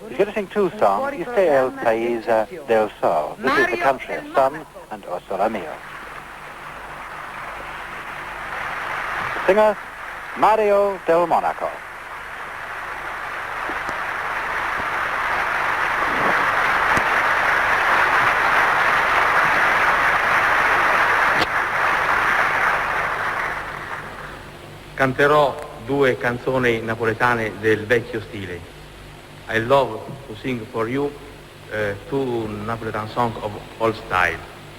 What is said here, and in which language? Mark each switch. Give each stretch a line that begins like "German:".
English: He's going to sing two songs,
Italian: Este è il paese del sol.
English: This is the country of sun and O Sole Mio. The singer, Mario del Monaco.
Italian: canterò due canzoni napoletane del vecchio stile.
English: I love to sing for you two Napoletan songs of old style.